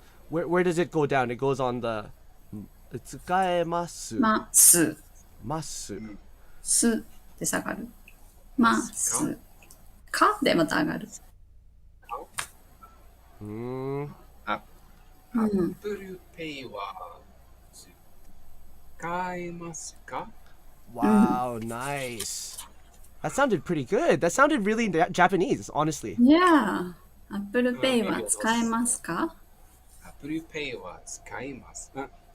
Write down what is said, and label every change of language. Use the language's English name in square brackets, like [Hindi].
[English] Where does it go down? It goes on the tsukaemasu [Japanese] ます masu. すで下がるますかでまた上がる。 Mm. Apple Pay は使えますか？ [English] Wow, nice. That sounded pretty good. That sounded really Japanese, honestly. Yeah. [Japanese] Apple Pay は使えますか？ Apple Pay は使えますか？